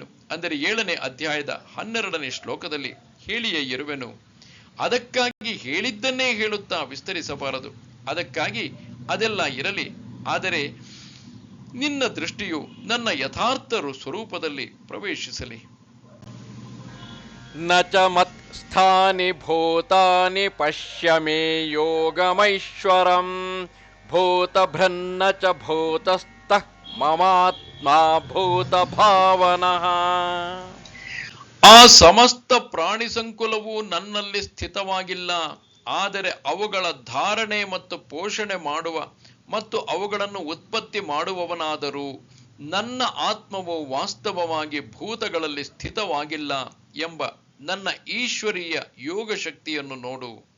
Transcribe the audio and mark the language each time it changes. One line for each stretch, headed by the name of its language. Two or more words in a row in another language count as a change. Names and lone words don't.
Kannada: ಅಂದರೆ 7ನೇ ಅಧ್ಯಾಯದ 12ನೇ ಶ್ಲೋಕದಲ್ಲಿ ಹೇಳಿಯೇ ಇರುವೆನು. ಅದಕ್ಕಾಗಿ ಹೇಳಿದ್ದನ್ನೇ ಹೇಳುತ್ತಾ ವಿಸ್ತರಿಸಬಾರದು. ಅದಕ್ಕಾಗಿ ಅದೆಲ್ಲ ಇರಲಿ. ಆದರೆ ನಿನ್ನ ದೃಷ್ಟಿಯು ನನ್ನ ಯಥಾರ್ಥ ಸ್ವರೂಪದಲ್ಲಿ ಪ್ರವೇಶಿಸಲಿ.
Sanskrit: ನ ಚ ಮತ್ಸ್ಥಾನಿ ಭೂತಾನಿ ಪಶ್ಯ ಮೇ ಯೋಗಮೈಶ್ವರಂ ಭೂತಭೃನ್ನ ಚ ಭೂತಸ್ಥಃ ಮಮಾತ್ಮ ಭೂತ ಭಾವನಃ.
Kannada: ಆ ಸಮಸ್ತ ಪ್ರಾಣಿ ಸಂಕುಲವು ನನ್ನಲ್ಲಿ ಸ್ಥಿತವಾಗಿಲ್ಲ. ಆದರೆ ಅವುಗಳ ಧಾರಣೆ ಮತ್ತು ಪೋಷಣೆ ಮಾಡುವ ಮತ್ತು ಅವುಗಳನ್ನು ಉತ್ಪತ್ತಿ ಮಾಡುವವನಾದರೂ ನನ್ನ ಆತ್ಮವು ವಾಸ್ತವವಾಗಿ ಭೂತಗಳಲ್ಲಿ ಸ್ಥಿತವಾಗಿಲ್ಲ ಎಂಬ ನನ್ನ ಈಶ್ವರೀಯ ಯೋಗ ಶಕ್ತಿಯನ್ನು ನೋಡು.